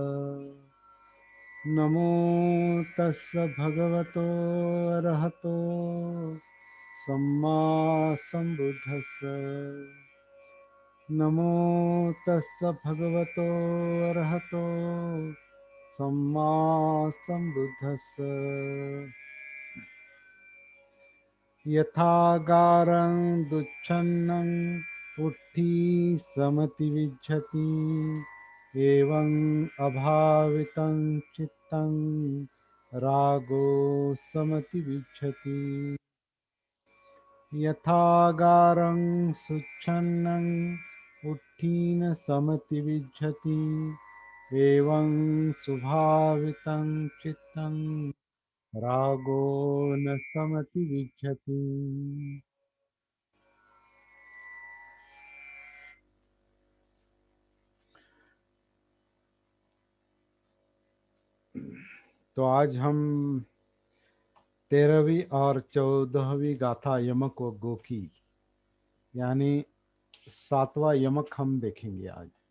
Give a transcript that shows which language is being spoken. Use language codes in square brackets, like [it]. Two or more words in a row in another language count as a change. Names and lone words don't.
[pi] नमो तस्स भगवतो अरहतो सम्मा संबुद्धस्स। नमो तस्स भगवतो अरहतो सम्मा संबुद्धस्स। यथागारं दुच्छन्नं उट्ठी समति विज्जति एवं अभावितं चित्तं रागो समति विज्जति। यथागारं सुच्छन्नं उट्ठीन समति विज्जति एवं सुभावितं चित्तं रागो न समति विज्जति। [hi] तो आज हम 13वीं और 14वीं गाथा यमक व गो की यानी 7वां यमक हम देखेंगे आज।